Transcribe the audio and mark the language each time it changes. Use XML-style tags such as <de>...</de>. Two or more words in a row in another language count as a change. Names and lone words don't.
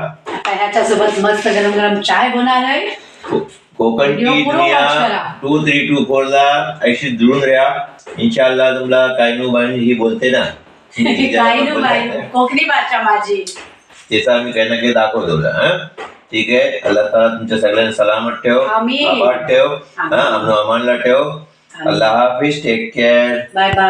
<kok>ह्याच्यासोबत मस्त गरम गरम चाय होणार आहे. कोकण टी दुनिया 2324 ला ऐशी जुळून राहा.</kok> <ar>إن شاء الله.</ar> <kok>तुम्हाला कायनू बायनू ही बोलते ना, कोकणी भाषा माझी, त्याचा आम्ही काही ना काही दाखवतो. ठीक आहे. अल्लाह ताला तुमच्या सगळ्यांना सलामत ठेव, आबाद ठेव, अमनो अमानला ठेव.</kok> <ur>اللہ حافظ.</ur> <en>take care. bye bye.</en>